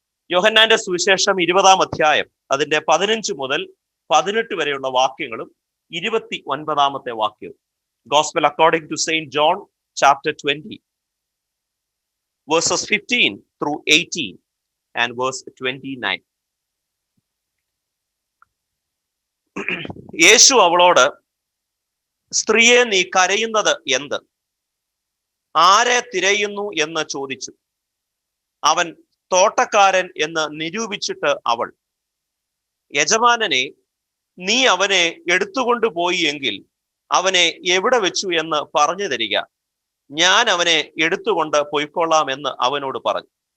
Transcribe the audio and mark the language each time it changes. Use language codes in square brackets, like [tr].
[ml] യോഹന്നാന്റെ സുവിശേഷം 20-ാം അധ്യായം അതിന്റെ 15 മുതൽ 18 വരെയുള്ള വാക്യങ്ങളും 29-ാമത്തെ വാക്യവും. [en] Gospel according to Saint John chapter 20 verses 15 through 18 and verse 29. [ml] യേശു അവളോട്, സ്ത്രീയെ, നീ കരയുന്നത് എന്ത്? ആരെ തിരയുന്നു എന്ന് ചോദിച്ചു. അവൻ തോട്ടക്കാരൻ എന്ന് നിരൂപിച്ചിട്ട് അവൾ, യജമാനനെ, നീ അവനെ എടുത്തുകൊണ്ടുപോയി എങ്കിൽ അവനെ എവിടെ വെച്ചു എന്ന് പറഞ്ഞു തരിക, ഞാൻ അവനെ എടുത്തുകൊണ്ട് പൊയ്ക്കൊള്ളാം എന്ന് അവനോട് പറഞ്ഞു.